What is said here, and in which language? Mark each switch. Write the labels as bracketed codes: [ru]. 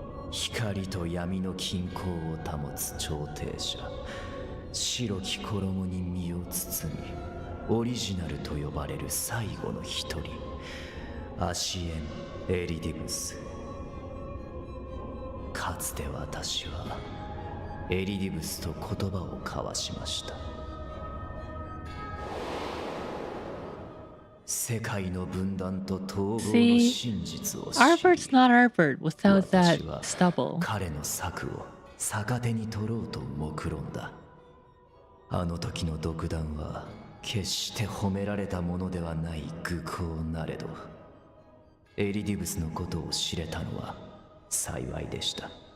[ja] 光と闇の均衡を保つ調停者、白き衣に身を包み、オリジナルと呼ばれる最後の一人、アシエン・エリディブス。かつて私はエリディブスと言葉を交わしました。世界の分断と統合の真実を知り、 [en] Arbert's not Arbert without that stubble. [ja] 彼の策を逆手に取ろうと目論んだ。あの時の独断は決して褒められたものではない愚行なれど、エリディブスのことを知れたのは幸いでした。